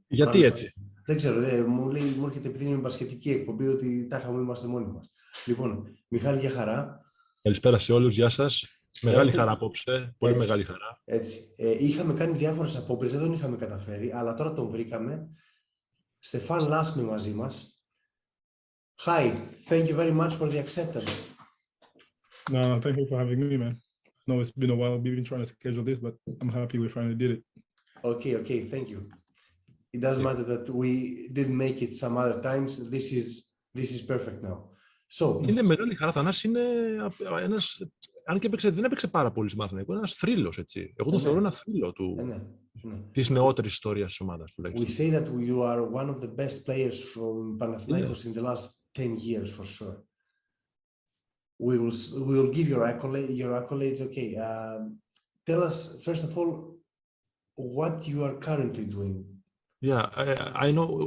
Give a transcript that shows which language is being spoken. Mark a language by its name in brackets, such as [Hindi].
[Greek] Γιατί έτσι? Δεν ξέρω, μου έρχεται επειδή είναι μπασκετική εκπομπή ότι τα είχαμε, είμαστε μόνοι μας. Λοιπόν, Μιχάλη, για χαρά. Καλησπέρα σε όλους, γεια σας. Μεγάλη χαρά απόψε, πολύ έτσι, μεγάλη χαρά. Έτσι. Είχαμε κάνει διάφορες απόπειρες, δεν τον είχαμε καταφέρει, αλλά τώρα τον βρήκαμε. [English] Stephane Lasme [Greek] μαζί μας. [English] Hi, thank you very much for the acceptance. No, thank you for having me, man. I know it's been a while. We've been trying to schedule this, but I'm happy we finally did it. Okay, thank you. It doesn't matter that we didn't make it some other times. This is perfect now. So, [Greek] είναι μεγάλη χαρά. Θανάσης είναι ένας, αν και δεν έπαιξε πάρα πολύ στη Παναθηναϊκό, είναι ένας θρύλος, έτσι. Εγώ τον θεωρώ ένα θρύλο της νεότερης ιστορίας της ομάδας τουλάχιστον. [English] We say that you are one of the best players from Panathinaikos in the last 10 years for sure. We will give your accolades. Okay, tell us first of all what you are currently doing. Yeah, I know.